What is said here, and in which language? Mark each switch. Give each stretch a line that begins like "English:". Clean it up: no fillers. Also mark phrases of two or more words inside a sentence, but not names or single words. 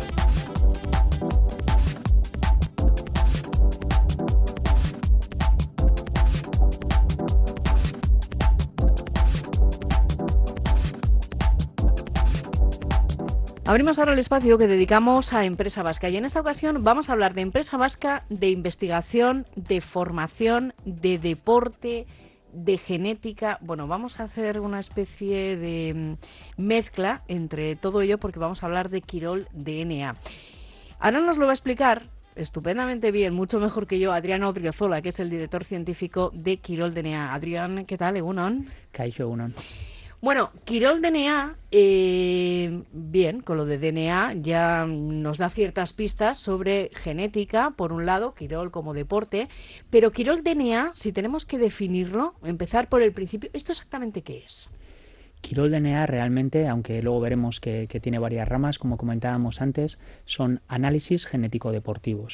Spanish: Abrimos ahora el espacio que dedicamos a Empresa Vasca y en esta ocasión vamos a hablar de Empresa Vasca, de investigación, de formación, de deporte, de genética. Bueno, vamos a hacer una especie de mezcla entre todo ello porque vamos a hablar de Quirol DNA. Ahora nos lo va a explicar estupendamente bien, mucho mejor que yo, Adrián Odriozola, que es el director científico de Quirol DNA. Adrián, ¿qué tal?
Basque: Egunon. Kaixo, egunon.
Spanish: Bueno, Quirol DNA, bien, con lo de DNA ya nos da ciertas pistas sobre genética, por un lado, Quirol como deporte, pero Quirol DNA, si tenemos que definirlo, empezar por el principio, ¿esto exactamente qué es? Quirol DNA realmente, aunque luego veremos que tiene varias ramas, como comentábamos antes, son análisis genético-deportivos.